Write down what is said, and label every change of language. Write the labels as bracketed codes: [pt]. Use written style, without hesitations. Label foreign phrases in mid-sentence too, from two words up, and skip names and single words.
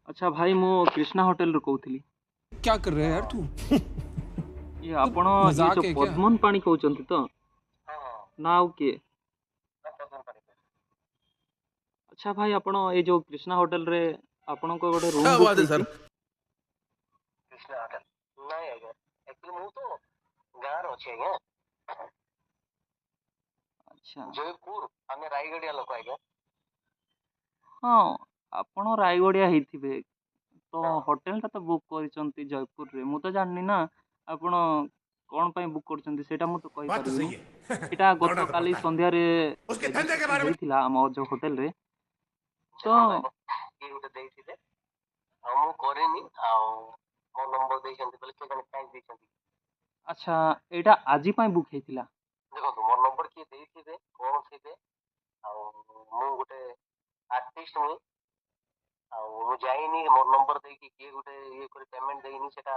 [or] ଆଚ୍ଛା ଭାଇ ମୁଁ କୃଷ୍ଣା ହୋଟେଲ ରୁ କହୁଥିଲି। [hi] क्या कर रहा है यार तू? ये मतलब [or] ଆପଣ ये [hi] मजाक [or] ଯୋଉ [hi] है क्या? [or] ପଦ୍ମନ ପାଣି କହୁଛନ୍ତି ତ ନା ଆଉ କିଏ? ଆଚ୍ଛା ଭାଇ ଆପଣ ଏଇ ଯୋଉ କ୍ରିଷ୍ଣା ହୋଟେଲ ରେ ଆପଣଙ୍କ ଗୋଟେ ରୁମ [hi] क्या [or] ବୁକ୍ [hi] बात है सर? [or] ହେଇଛି। कृष्णा होटल ନାଇଁ ଆଜ୍ଞା ଆକ୍ଚୁଆଲି ମୁଁ ତ ଗାଁରେ ଅଛି ଆଜ୍ଞା ଆଚ୍ଛା ଜୟପୁର ଆମେ ରାୟଗଡ଼ିଆ ଲୋକ ଆଜ୍ଞା ହଁ ଆପଣ ରାୟଗଡିଆ ହେଇଥିବେ ତ ହଁ ହୋଟେଲ ଟା ତ ବୁକ୍ କରିଛନ୍ତି ଜୟପୁରରେ ମୁଁ ତ ଜାଣିନି ନା ଆପଣ କଣ ପାଇଁ ବୁକ୍ କରିଛନ୍ତି ସେଇଟା ମୁଁ ତ [hi] बात तो [or] କହିପାରିବିନି। [hi] सही है। [or] ଏଇଟା [hi] लौंडा तो [or] ଗତକାଲି [hi] पक्का है। [or] ସନ୍ଧ୍ୟାରେ [hi] उसके धंधे के [or] ରେଜିଷ୍ଟ୍ରେସନ [hi] बारे में [or] ହେଇଥିଲା ଆମ ଯୋଉ ହୋଟେଲରେ ତ ଦେଖନ୍ତୁ ଆଜ୍ଞା କିଏ ଗୋଟେ ଦେଇଥିଲେ ଆଉ ମୁଁ କରିନି ଆଉ ମୋ ନମ୍ବର ଦେଇଛନ୍ତି ବୋଲେ କିଏ ଜଣେ କାହିଁକି ଦେଇଛନ୍ତି ଆଚ୍ଛା ଏଇଟା ଆଜି ପାଇଁ ବୁକ୍ ହେଇଥିଲା। ଦେଖନ୍ତୁ ମୋ ନମ୍ବର କିଏ ଦେଇଥିବେ କଣ ଥିବେ ଆଉ ମୁଁ ଗୋଟେ ଆର୍ଟିଷ୍ଟ ମୁଇଁ ଆଉ ମୁଁ ଯାଇନି ମୋ ନମ୍ବର ଦେଇକି କିଏ ଗୋଟେ ଇଏ କରି ପେମେଣ୍ଟ ଦେଇନି ସେଟା